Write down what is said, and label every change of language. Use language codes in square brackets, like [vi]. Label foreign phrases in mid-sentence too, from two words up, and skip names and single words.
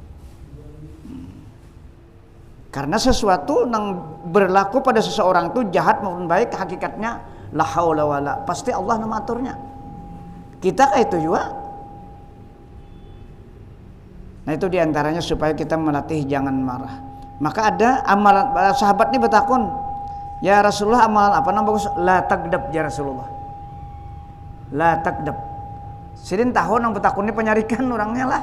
[id] Karena sesuatu yang berlaku pada seseorang itu jahat maupun baik, hakikatnya [ar] la haula wala, [id] pasti Allah yang mengaturnya. Kita kayak itu juga. Nah itu diantaranya supaya kita melatih jangan marah. Maka ada amalan, sahabat ini bertakun, ya Rasulullah amalan apa namanya bagus? [ar] La tagdab ya Rasulullah. La tagdab. [bjn] Sidin tahu nang bertakun ini penyarikan orangnya lah.